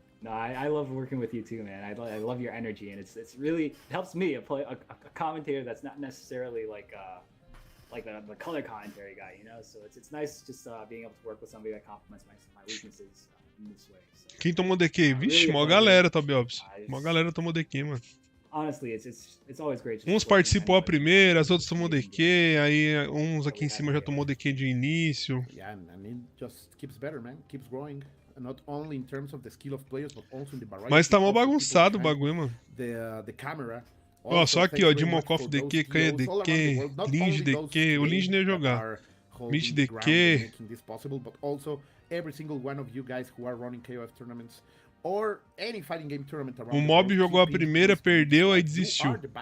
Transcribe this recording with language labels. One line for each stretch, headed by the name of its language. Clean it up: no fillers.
English: No, I love working with you too, man. I love your energy, and it's really it helps me a commentator that's not necessarily like the color commentary guy, you know. So it's nice just being able to work with somebody that complements my weaknesses in this way. So,
Portuguese: quem tomou DQ? Vixe, mó galera, Tobiopsis. Mó galera tomou DQ, mano.
English: Honestly, it's always great.
Portuguese: Uns participou a primeira, as outras tomou DQ, aí uns aqui em cima já tomou DQ de início.
English: Yeah, and it just keeps better, man. Keeps growing. Not only in terms of the skill of players, but also in the variety.
Portuguese: Mas tá mó bagunçado o bagulho, mano.
English: The camera.
Portuguese: Ó, só aqui, ó, Dimokov DQ, Kanha DQ, Linge DQ, o Linge nem ia jogar. Mitch DQ.
English: But also every single one of you guys who are running KOF tournaments or any fighting game tournament around.
Portuguese: O Mob jogou a primeira, perdeu, aí desistiu.